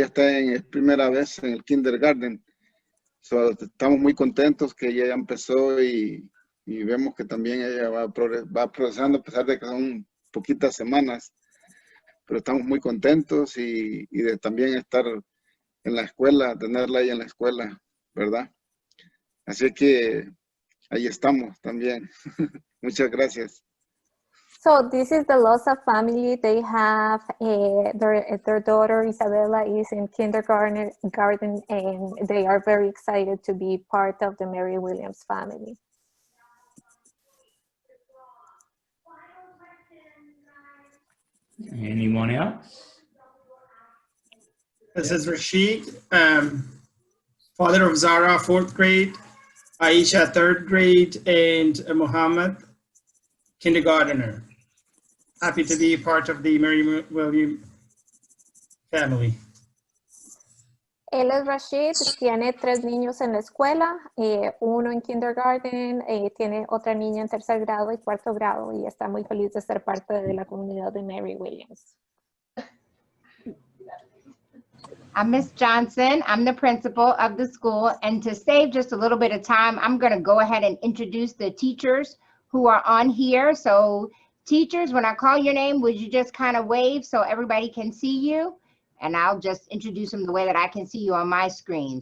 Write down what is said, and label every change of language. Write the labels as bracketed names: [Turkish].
[Spanish] Ella está es primera vez en el kindergarten. So, estamos muy contentos que ella ya empezó y vemos que también ella va progresando a pesar de que son poquitas semanas. Pero estamos muy contentos y de también estar en la escuela, tenerla ahí en la escuela, ¿verdad? Así que ahí estamos también. Muchas gracias. [English] So this is the Loza family. They have their daughter Isabella is in kindergarten, and they are very excited to be part of the Mary Williams family. Anyone else? This is Rashid, father of Zara, 4th grade, Aisha, 3rd grade, and Muhammad, kindergartner. Happy to be part of the Mary Williams family. [Spanish] Él es Rashid, tiene 3 niños en la escuela, uno en kindergarten, tiene otra niña en 3er grado y 4º grado y está muy feliz de ser parte de la comunidad de Mary Williams. [English] I'm Miss Johnson. I'm the principal of the school. And to save just a little bit of time, I'm going to go ahead and introduce the teachers who are on here. So teachers, when I call your name, would you just kind of wave so everybody can see you? And I'll just introduce them the way that I can see you on my screen.